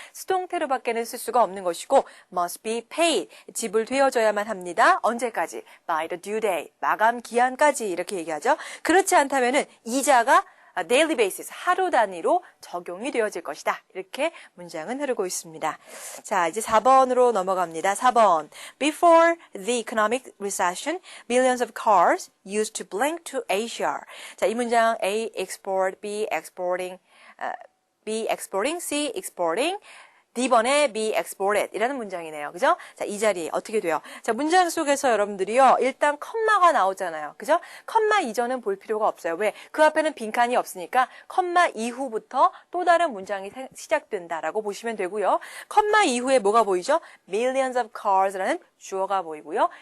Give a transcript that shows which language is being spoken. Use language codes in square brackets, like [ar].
[ko] 수동태로밖에는 쓸 수가 없는 것이고 [en] must be paid, [ko] 지불되어져야만 합니다. 언제까지? [en] by the due date, [ko] 마감 기한까지 이렇게 얘기하죠. 그렇지 않다면은 이자가 daily basis, 하루 단위로 적용이 되어질 것이다. 이렇게 문장은 흐르고 있습니다. 자, 이제 4번으로 넘어갑니다. 4번. [en] Before the economic recession, millions of cars used to blank to Asia. [ko] 자, 이 문장 A export, B exporting, B exporting, C exporting, D번에 be exported 이라는 문장이네요. 그죠? 자, 이 자리 어떻게 돼요? 자, 문장 속에서 여러분들이요. 일단 컴마가 나오잖아요. 그죠? 컴마 이전은 볼 필요가 없어요. 왜? 그 앞에는 빈칸이 없으니까 컴마 이후부터 또 다른 문장이 시작된다라고 보시면 되고요. 컴마 이후에 뭐가 보이죠? millions of cars라는 주어가 보이고요.